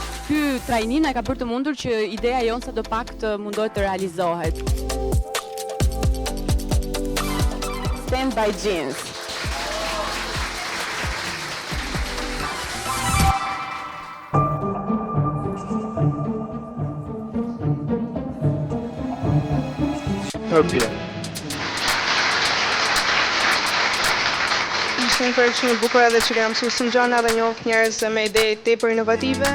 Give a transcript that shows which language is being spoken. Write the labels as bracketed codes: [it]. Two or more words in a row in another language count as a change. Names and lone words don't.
[sq] ky trajnim na ka bërë të mundur që ideja jonë sa do pak të mundohet të realizohet. Stand by Jeans. Tërpje. Ishte një projekt shumë i bukur edhe që kena mësuar shumë gjëra dhe njoft njerëz me ide tepër inovative.